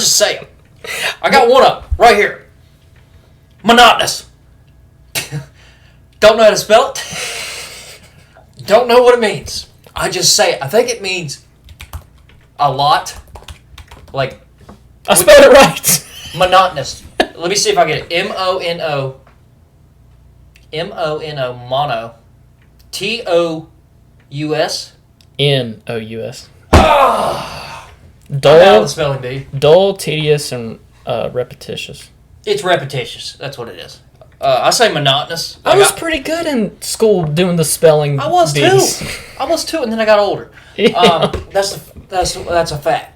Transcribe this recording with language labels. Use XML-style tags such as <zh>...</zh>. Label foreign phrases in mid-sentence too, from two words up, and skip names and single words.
<en>I just say them. I got one up right here. Monotonous. Don't know how to spell it. Don't know what it means. I just say it. I think it means a lot. Like, I spelled it right. monotonous. Let me see if I get it. M-O-N-O. M-O-N-O. Mono. T-O-U-S. N-O-U-S. Ah! I'm out of Dull, the spelling bee. dull, tedious, and repetitious. It's repetitious. That's what it is. I say monotonous. I was pretty good in school doing the spelling. I was bees. too. I was too, and then I got older. Yeah. That's a fact.</en>